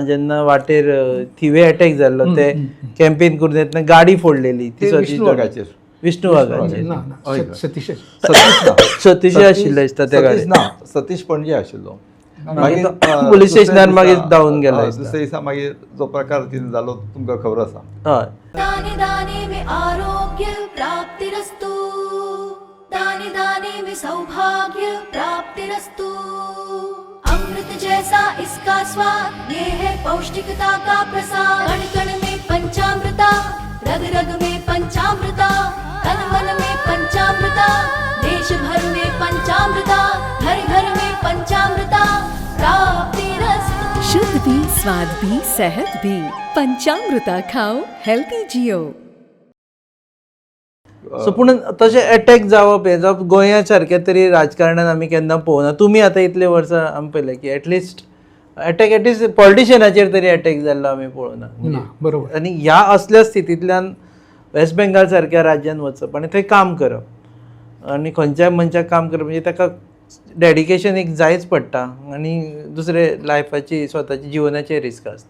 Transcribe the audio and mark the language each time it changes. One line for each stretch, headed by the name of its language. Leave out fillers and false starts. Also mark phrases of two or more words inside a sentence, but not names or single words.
Konkani: जेन्ना वाटेर थिवे एटॅक जाल्लो ते कॅम्पेन करून येतना गाडी फोडलेली ती विष्णू वाघाचेर विष्णू वाघाचेर ना ना सतीश सतीश आशिल्लो दिसता त्या गाडयेन. ना सतीश पणजे आशिल्लो. मागीर पुलीस स्टेशनार मागीर धांवन गेलो. दुसऱ्या दिसा मागीर जो प्रकार तिने जालो तुमकां खबर आसा. हय
Hindi: दाने दाने में
Sanskrit: आरोग्य प्राप्तिरस्तु,
Hindi: दाने दाने में
Sanskrit: सौभाग्य प्राप्तिरस्तु.
Hindi: अमृत जैसा इसका स्वाद, ये है पौष्टिकता का प्रसाद. कण कण में पंचामृता, रग रग में पंचामृता, तन मन में पंचामृता, देश भर में पंचामृता, घर घर में पंचामृता प्राप्तिरस्तु. शुद्ध भी, स्वाद भी, सेहत भी. पंचामृता खाओ, हेल्थी जियो.
Konkani: सो पूण तशें एटॅक जावप हें जावप गोंया सारक्या तरी राजकारणान आमी केन्ना पळोवना. तुमी आतां इतले वर्सां आमी पळयलें की एटलिस्ट एटॅक एटलिस्ट पॉलिटिशियनाचेर तरी एटॅक जाल्लो आमी पळोवना. ना बरोबर. आनी ह्या असल्या स्थितींतल्यान वेस्ट बेंगाल सारक्या राज्यान वचप आनी थंय काम करप आनी खंयच्याय मनशाक काम करप म्हणजे ताका डेडिकेशन एक जायच पडटा आनी दुसरे लायफाची स्वताची जिवनाचे रिस्क आसता.